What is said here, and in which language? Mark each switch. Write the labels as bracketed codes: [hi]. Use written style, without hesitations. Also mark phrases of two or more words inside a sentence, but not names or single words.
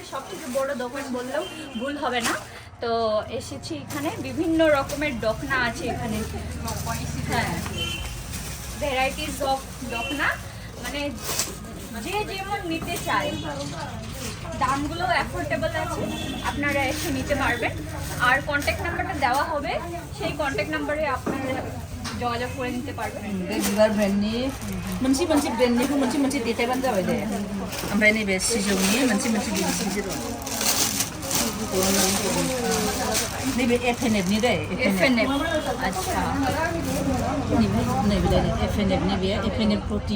[bn] সবথেকে বড় দোকান বললেও ভুল হবে না তো এসেছি এখানে বিভিন্ন রকমের দখনা আছে এখানে হ্যাঁ [en] varieties of [bn] দখনা মানে যে যেমন নিতে চায় দামগুলো অ্যাফোর্ডেবল আছে আপনারা এসে নিতে পারবেন আর কন্ট্যাক্ট নাম্বারটা দেওয়া হবে সেই কন্ট্যাক্ট নাম্বারে আপনারা যোগাযোগ করে নিতে পারবেন [brx] बिबार ब्रेन्डनि मोनसे मोनसे ब्रेन्डनिखौ मोनसे मोनसे देखायबानो जाबाय दे ओमफ्राय नैबे सिजौनि मोनसे मोनसे बिदिसो दं नैबे एफएनएफनि दे एफएनएफ अच्छा नैबे एफएनएफनि बे एफएनएफ प्रोटीन